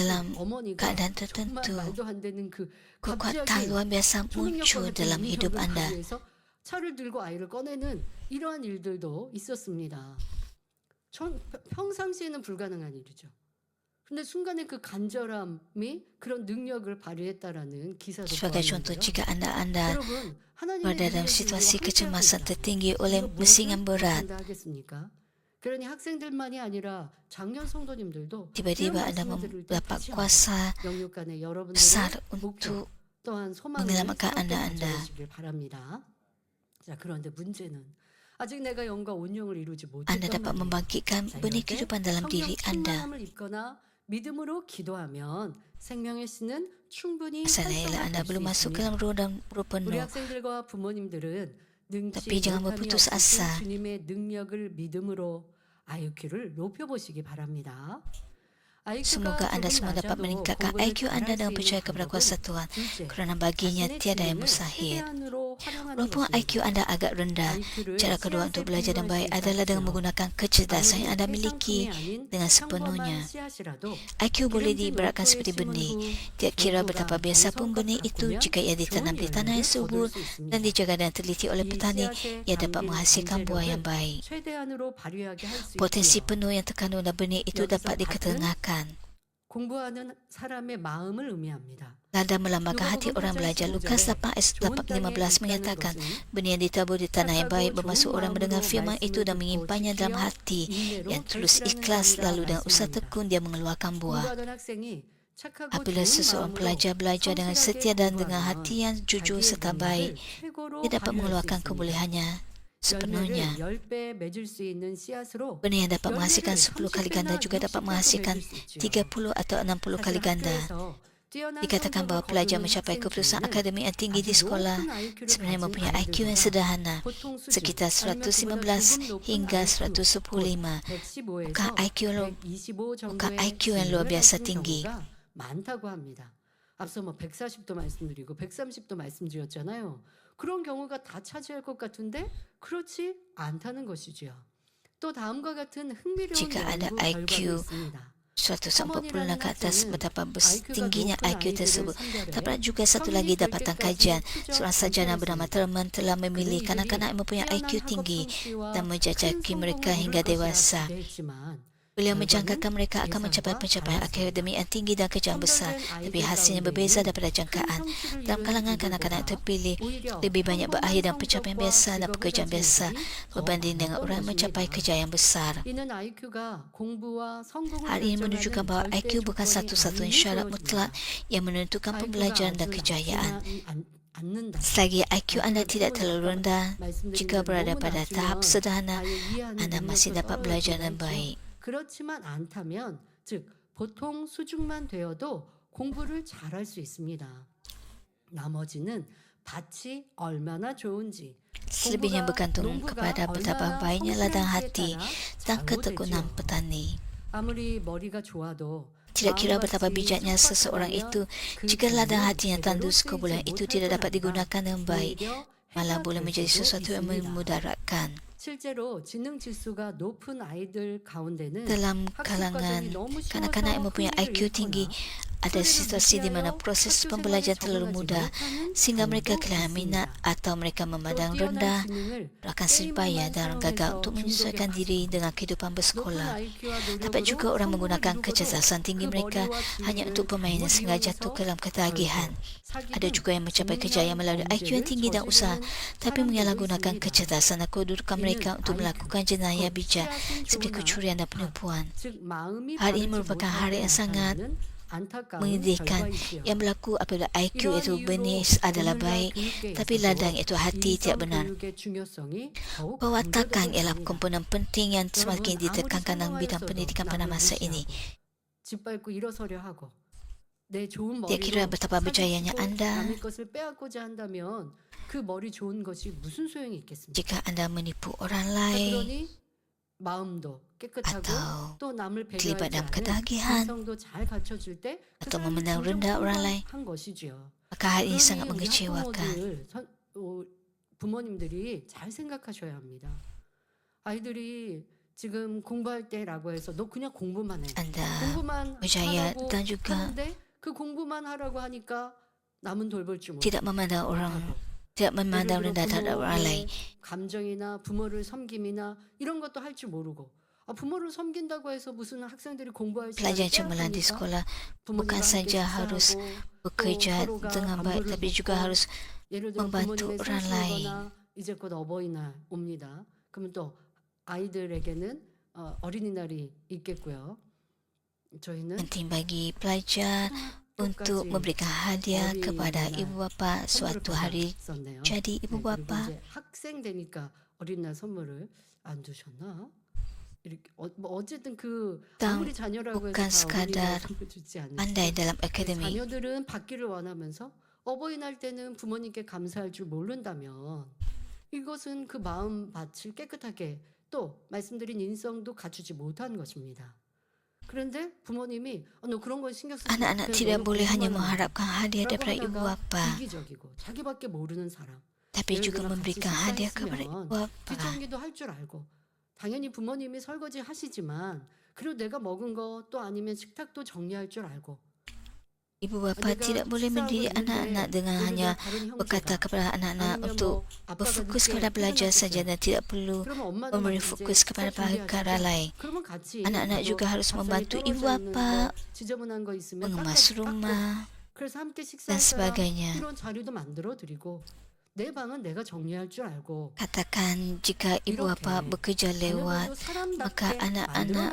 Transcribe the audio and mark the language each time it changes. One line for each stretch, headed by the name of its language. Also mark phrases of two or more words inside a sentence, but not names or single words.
Malay: Dalam
Korean: 어머니가
Malay: keadaan
Korean: 정말
Malay: tertentu,
Korean: 말도 안 되는 그
Malay: kekuatan
Korean: 갑자기
Malay: luar biasa
Korean: 초능력과
Malay: muncul
Korean: 같은
Malay: dalam hidup
Korean: 능력을
Malay: anda.
Korean: 발휘해서 차를 들고 아이를 꺼내는 이러한 일들도 있었습니다. 평상시에는 불가능한 일이죠. 근데 순간에 그 간절함이 그런 능력을 발휘했다라는 기사도
Malay: Sebagai contoh,
Korean: 보았는데요.
Malay: jika anda
Korean: 여러분 하나님의
Malay: berada dalam
Korean: 능력이
Malay: situasi
Korean: 우리와
Malay: kecemasan
Korean: 함께하고
Malay: tertinggi
Korean: 있다면
Malay: oleh
Korean: 이거
Malay: mesin yang
Korean: 무엇을
Malay: berat,
Korean: 못한다 하겠습니까? 그러니 학생들만이 아니라 작년 성도님들도
Malay: tiba-tiba
Korean: 이런
Malay: anda
Korean: 말씀을 들을 때
Malay: mendapat
Korean: 다시
Malay: kuasa
Korean: 영육간의 여러분들의
Malay: besar
Korean: 목표
Malay: untuk
Korean: 또한 소망을
Malay: menyelamatkan
Korean: 새롭게
Malay: anda.
Korean: 가져오시길 바랍니다. 자, 그런데 문제는 아직 내가 영과 온영을 이루지
Malay: Anda
Korean: 못했단
Malay: dapat
Korean: 말이에요.
Malay: membangkitkan
Korean: 자,
Malay: benih
Korean: 이럴 때
Malay: kehidupan dalam
Korean: 성령
Malay: diri anda.
Korean: 충만함을 입거나 믿음으로 기도하면 생명의 씨는 충분히
Malay: Masalahnya ialah anda
Korean: 활성화될 수
Malay: belum masuk ke
Korean: 있습니다.
Malay: dalam roh dan roh
Korean: 우리
Malay: penuh.
Korean: 학생들과 부모님들은 능치
Malay: Tapi jangan
Korean: 못함이
Malay: berputus
Korean: 없으신
Malay: asa.
Korean: 주님의 능력을 믿음으로 IQ를 높여보시기 바랍니다.
Malay: Semoga anda semua dapat meningkatkan IQ anda dengan percaya kepada kuasa Tuhan, kerana baginya tiada yang mustahil. Walaupun IQ anda agak rendah, cara kedua untuk belajar dengan baik adalah dengan menggunakan kecerdasan yang anda miliki dengan sepenuhnya. IQ boleh diibaratkan seperti benih. Tiap kira betapa biasa pun benih itu, jika ia ditanam di tanah yang subur dan dijaga dan teliti oleh petani, ia dapat menghasilkan buah yang baik. Potensi penuh yang terkandung dalam benih itu dapat diketengahkan.
Korean: 공부하는 사람의 마음을 의미합니다.
Malay: Lada melambangkan hati orang belajar. Lukas 8 ayat 15 menyatakan, benih yang ditabur di tanah yang baik bermaksud orang mendengar firman itu dan menyimpannya dalam hati yang tulus ikhlas, lalu dengan usaha tekun dia mengeluarkan buah.
Korean: 공부하던 학생이 착하고
Malay: Apabila
Korean: 좋은
Malay: seseorang
Korean: 마음으로
Malay: pelajar belajar dengan setia dan dengan
Korean: 공부하면
Malay: hati yang jujur
Korean: 자기의
Malay: serta
Korean: 능력을
Malay: baik,
Korean: 최고로
Malay: dia dapat
Korean: 발휘할 수
Malay: mengeluarkan
Korean: 있습니다.
Malay: kebolehannya sepenuhnya.
Korean: 10배 맺을 수 있는 씨앗으로
Malay: Benih yang dapat menghasilkan 10 kali ganda juga dapat menghasilkan 30 atau 60 kali ganda. Dikatakan bahawa pelajar mencapai keputusan akademik yang tinggi di sekolah sebenarnya mempunyai IQ yang sederhana, sekitar 115 hingga 115. Bukan IQ yang luar biasa tinggi.
Korean: 많다고 합니다. 앞서 140도 말씀드리고 130도 말씀드렸잖아요. 그런 경우가 다 차지할 것 같은데 그렇지 않다는 것이지요. 또 다음과 같은 흥미로운
Malay: Jika ada
Korean: 연구 결과도 IQ 있습니다.
Malay: suatu sempurna ke atas
Korean: 학생은
Malay: betapa
Korean: IQ가
Malay: tingginya
Korean: 높은 IQ 아이들을
Malay: tersebut.
Korean: 상대로
Malay: Terdapat juga satu lagi
Korean: 성인이 될
Malay: dapatan
Korean: 때까지
Malay: kajian.
Korean: 투자
Malay: Seorang sarjana
Korean: 검사했습니다.
Malay: bernama Thurman telah memilih
Korean: 그는
Malay: kanak-kanak
Korean: 이들이
Malay: yang mempunyai
Korean: 뛰어난
Malay: IQ
Korean: 학업
Malay: tinggi
Korean: 성취와
Malay: dan
Korean: 큰
Malay: menjajaki mereka
Korean: 성공을
Malay: hingga
Korean: 이룰 것이라
Malay: dewasa.
Korean: 기대했지만
Malay: Beliau
Korean: 결과는
Malay: menjangkakan mereka akan mencapai
Korean: 예상과
Malay: pencapaian
Korean: 달랐습니다.
Malay: akademik yang tinggi dan kerjaan besar,
Korean: 선별된
Malay: tapi
Korean: 아이들
Malay: hasilnya berbeza
Korean: 가운데에는
Malay: daripada
Korean: 큰
Malay: jangkaan.
Korean: 성취를
Malay: Dalam
Korean: 이룬
Malay: kalangan kanak-kanak
Korean: 이들보다
Malay: terpilih,
Korean: 오히려
Malay: lebih banyak berakhir
Korean: 평범한
Malay: dan pencapaian
Korean: 성적과
Malay: biasa dan
Korean: 직업을
Malay: pekerjaan
Korean: 가진
Malay: biasa
Korean: 이들이 더
Malay: berbanding dengan
Korean: 많았던
Malay: orang yang mencapai
Korean: 것입니다.
Malay: kejayaan besar.
Korean: 이는 IQ가 공부와 성공을
Malay: Hal ini menunjukkan
Korean: 결정하는
Malay: bahawa
Korean: 절대
Malay: IQ bukan
Korean: 조건이
Malay: satu-satunya
Korean: 아님을
Malay: syarat
Korean: 보여줍니다.
Malay: mutlak yang menentukan
Korean: IQ가
Malay: pembelajaran dan
Korean: 아주
Malay: kejayaan.
Korean: 않는다.
Malay: Selagi IQ anda
Korean: IQ가
Malay: tidak
Korean: 충분히
Malay: terlalu
Korean: 아까
Malay: rendah,
Korean: 말씀드린
Malay: jika
Korean: 대로
Malay: berada
Korean: 너무
Malay: pada tahap
Korean: 낮으면
Malay: sederhana,
Korean: 아예 이해하는
Malay: anda masih
Korean: 능력도
Malay: dapat belajar
Korean: 떨어지기가
Malay: dengan
Korean: 했죠.
Malay: baik.
Korean: 그렇지만 않다면 즉 보통 수준만 되어도 공부를 잘할 수 있습니다. 나머지는 밭이 얼마나 좋은지
Malay: Selebihnya bergantung
Korean: 농부가
Malay: kepada betapa
Korean: 얼마나
Malay: baiknya ladang
Korean: 성실한지에
Malay: hati
Korean: 따라
Malay: dan ketekunan
Korean: 좌우되지요.
Malay: petani.
Korean: 아무리 머리가 좋아도
Malay: Tidak kira
Korean: 마음밭이
Malay: betapa bijaknya seseorang
Korean: 척박하다면
Malay: itu,
Korean: 그
Malay: jika ladang
Korean: 기운은
Malay: hati yang
Korean: 제대로
Malay: tandus
Korean: 쓰이지
Malay: kebulan itu
Korean: 못할
Malay: tidak dapat
Korean: 거랍니다.
Malay: digunakan dengan baik,
Korean: 오히려
Malay: malah
Korean: 해가
Malay: boleh
Korean: 될
Malay: menjadi
Korean: 수도
Malay: sesuatu yang
Korean: 있습니다.
Malay: memudaratkan.
Korean: 실제로 지능 지수가 높은 아이들 가운데는
Malay: Dalam
Korean: 학습
Malay: kalangan
Korean: 과정이 너무
Malay: kanak-kanak yang
Korean: 쉬워서
Malay: mempunyai
Korean: 흥미를
Malay: IQ tinggi,
Korean: 잃거나
Malay: ada
Korean: 소리를
Malay: situasi di mana
Korean: 무시하여
Malay: proses
Korean: 학교
Malay: pembelajaran
Korean: 생활에
Malay: terlalu
Korean: 적응하지
Malay: mudah
Korean: 못하는
Malay: sehingga mereka
Korean: 경우도
Malay: kehilangan minat
Korean: 있습니다.
Malay: atau mereka
Korean: 또
Malay: memandang
Korean: 뛰어난
Malay: rendah,
Korean: 지능을
Malay: akan seripaya
Korean: 게임만
Malay: dan gagal
Korean: 사용해서
Malay: untuk
Korean: 중독에
Malay: menyesuaikan diri
Korean: 빠집니다.
Malay: dengan kehidupan
Korean: 높은
Malay: bersekolah.
Korean: IQ와
Malay: Dapat juga
Korean: 노력으로
Malay: orang
Korean: 성공을
Malay: menggunakan
Korean: 이루고도
Malay: kecerdasan tinggi
Korean: 그
Malay: mereka
Korean: 머리와
Malay: hanya
Korean: 기회를
Malay: untuk permainan
Korean: 잘못
Malay: sehingga jatuh
Korean: 이용해서
Malay: ke dalam ketagihan.
Korean: 결국
Malay: Ada juga yang mencapai kejayaan melalui IQ yang tinggi dan usaha, tapi menyalahgunakan kecerdasan dan kedudukan mereka untuk melakukan jenayah bijak seperti kecurian dan penipuan.
Korean: 즉 마음이
Malay: Hal ini
Korean: 바르지
Malay: merupakan
Korean: 못할
Malay: hal
Korean: 때
Malay: yang sangat
Korean: 나타나는 안타까운
Malay: menyedihkan
Korean: 결과이지요.
Malay: yang berlaku apabila IQ
Korean: 이러한
Malay: itu
Korean: 이유로
Malay: benih adalah
Korean: 오늘날
Malay: baik,
Korean: 교육계에
Malay: tapi
Korean: 있어도
Malay: ladang itu hati
Korean: 인성
Malay: tidak benar.
Korean: 교육의 중요성이 더욱
Malay: Pewatakan
Korean: 강조되고
Malay: ialah
Korean: 있습니다.
Malay: komponen penting yang
Korean: 여러분
Malay: semakin
Korean: 아무리
Malay: ditekankan dalam bidang
Korean: 성공하였어도
Malay: pendidikan pada
Korean: 남을 masa ini. 무시하고 짓밟고 일어서려 하고 내 좋은
Malay: Tidak kira
Korean: 머리로
Malay: betapa berjayanya
Korean: 사기치고
Malay: anda
Korean: 남의 것을 빼앗고자 한다면 그 머리 좋은 것이 무슨 소용이 있겠습니까?
Malay: jika anda menipu orang
Korean: 자,
Malay: lain
Korean: 그러니 마음도 깨끗하고
Malay: atau
Korean: 또 남을
Malay: terlibat
Korean: 배려하지
Malay: dalam
Korean: 않은
Malay: ketagihan
Korean: 인성도 잘 갖춰질 때 그
Malay: atau
Korean: 사람이
Malay: memandang
Korean: 진정
Malay: rendah orang lain,
Korean: 성공한 것이지요.
Malay: maka hal ini sangat
Korean: 그러니 우리
Malay: mengecewakan.
Korean: 학부모들, 부모님들이 잘 생각하셔야 합니다. 아이들이 지금 공부할 때라고 해서 너 그냥 공부만 해.
Malay: Anda
Korean: 공부만
Malay: berjaya
Korean: 하라고
Malay: dan juga
Korean: 하는데 그 공부만 하라고 하니까 남은 돌볼 줄
Malay: tidak memandang orang, tidak memandang rendah terhadap orang lain.
Korean: 감정이나 부모를 섬김이나 이런 것도 할 줄 모르고 부모를 섬긴다고 해서 무슨 학생들이 공부할 시간을
Malay: Pelajar cemerlang di
Korean: 빼앗깁니까?
Malay: sekolah
Korean: 부모님과
Malay: bukan
Korean: 함께
Malay: saja harus
Korean: 식사하고
Malay: bekerja
Korean: 서로가
Malay: dengan baik,
Korean: 안부를
Malay: tapi juga
Korean: 묻고
Malay: harus
Korean: 예를 들어
Malay: membantu
Korean: 부모님의
Malay: orang lain.
Korean: 생신이거나 이제 곧 어버이날 옵니다. 그러면 또 아이들에게는 어린이날이 있겠고요. 저희는
Malay: Penting bagi pelajar untuk
Korean: 끝까지
Malay: memberikan hadiah kepada
Korean: 어린이날
Malay: ibu bapa suatu hari
Korean: 선물을 받았었네요.
Malay: jadi
Korean: 네,
Malay: ibu
Korean: 그리고
Malay: bapa.
Korean: 이제 학생 되니까 어린이날 선물을 안 주셨나? 이렇게 뭐 어쨌든 그
Malay: Dan
Korean: 아무리 자녀라고 해서
Malay: bukan
Korean: 다
Malay: sekadar
Korean: 어린이날 선물 주지 않으시죠.
Malay: pandai dalam akademik.
Korean: 자녀들은 받기를 원하면서 어버이날 때는 부모님께 감사할 줄 모른다면 이것은 그 마음 밭을 깨끗하게 또 말씀드린 인성도 갖추지 못한 것입니다. 그런데 부모님이 너 그런 거 신경 쓰지 마.
Malay: Anak-anak
Korean: 그냥
Malay: tidak
Korean: 너는
Malay: boleh hanya
Korean: 공부만 하라.
Malay: mengharapkan hadiah
Korean: 라고
Malay: daripada ibu
Korean: 하다가
Malay: bapa,
Korean: 이기적이고 자기밖에 모르는 사람.
Malay: tapi
Korean: 예를
Malay: juga
Korean: 들어 같이
Malay: memberikan hadiah kepada ibu
Korean: 식사했으면
Malay: bapa.
Korean: 뒷정리도 할 줄 알고 당연히 부모님이 설거지 하시지만 그리고 내가 먹은 거 또 아니면 식탁도 정리할 줄 알고
Malay: Ibu bapa
Korean: 내가
Malay: tidak boleh
Korean: 식사하고
Malay: mendidik
Korean: 있는데
Malay: anak-anak dengan
Korean: 예를
Malay: hanya
Korean: 들어 다른
Malay: berkata
Korean: 형제가
Malay: kepada anak-anak
Korean: 아니면
Malay: untuk
Korean: 뭐 아빠가
Malay: berfokus
Korean: 늦게
Malay: kepada belajar
Korean: 퇴근하셨어요.
Malay: saja dan tidak perlu
Korean: 그러면 엄마는
Malay: memberi
Korean: 막
Malay: fokus
Korean: 이제
Malay: kepada
Korean: 식사
Malay: perkara
Korean: 준비하시죠.
Malay: lain.
Korean: 그러면 같이
Malay: Anak-anak
Korean: 뭐
Malay: juga harus
Korean: 밥상에
Malay: membantu ibu
Korean: 떨어져 있는
Malay: bapa
Korean: 거 지저분한 거 있으면
Malay: mengemas
Korean: 닦고
Malay: rumah
Korean: 그래서 함께
Malay: dan
Korean: 식사할 사람
Malay: sebagainya.
Korean: 이런 자리도 만들어 드리고 내 방은 내가 정리할 줄 알고
Malay: Katakan jika ibu bapa bekerja lewat,
Korean: 자녀들도 사람답게
Malay: maka anak-anak